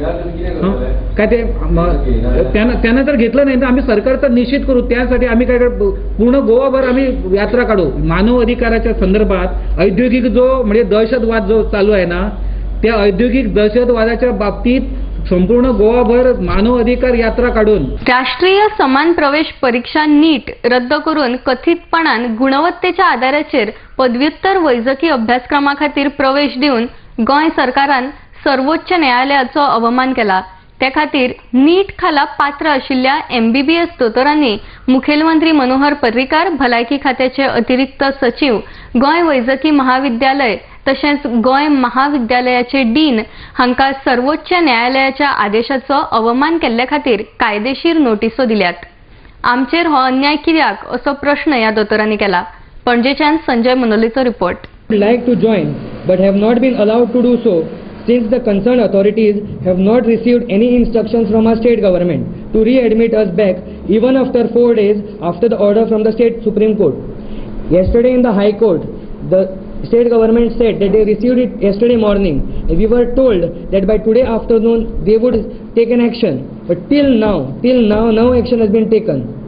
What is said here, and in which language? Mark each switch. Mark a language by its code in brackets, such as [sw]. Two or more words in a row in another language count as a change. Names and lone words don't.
[mr] काय ते त्यांना जर घेतलं नाही तर आम्ही सरकारचा निषेध करू त्यासाठी आम्ही काय पूर्ण गोवाभर आम्ही यात्रा काढू मानव अधिकाराच्या संदर्भात औद्योगिक जो म्हणजे दहशतवाद जो चालू आहे ना त्या औद्योगिक दहशतवादाच्या बाबतीत संपूर्ण गोवाभर मानव अधिकार यात्रा काढून [kok] राष्ट्रीय समान प्रवेश परीक्षा नीट रद्द करून कथितपणान गुणवत्तेच्या आधाराचेर पदव्युत्तर वैजकी अभ्यासक्रमा खातीर प्रवेश दिवन गोंय सरकारान सर्वोच्च न्यायालयाचो अवमान केला त्या खातीर नीट खाला पात्र आशिल्ल्या MBBS दोतोरांनी मुखेलमंत्री मनोहर पर्रीकार भलायकी खात्याचे अतिरिक्त सचिव गोंय वैजकी महाविद्यालय तशेंच गोंय महाविद्यालयाचे डीन हांकां सर्वोच्च न्यायालयाच्या आदेशाचो अवमान केल्ल्या खातीर कायदेशीर नोटीसो दिल्यात आमचेर हो अन्याय कित्याक असो प्रश्न ह्या दोतोरांनी केला पणजेच्यान संजय मनोलीचो रिपोर्ट [en] like to join but have not been allowed to do so since the concerned authorities have not received any instructions from our state government to readmit us back even after 4 days after the order from the state Supreme Court. Yesterday in the High Court, the state government said that they received it yesterday morning and we were told that by today afternoon they would take an action, but till now no action has been taken.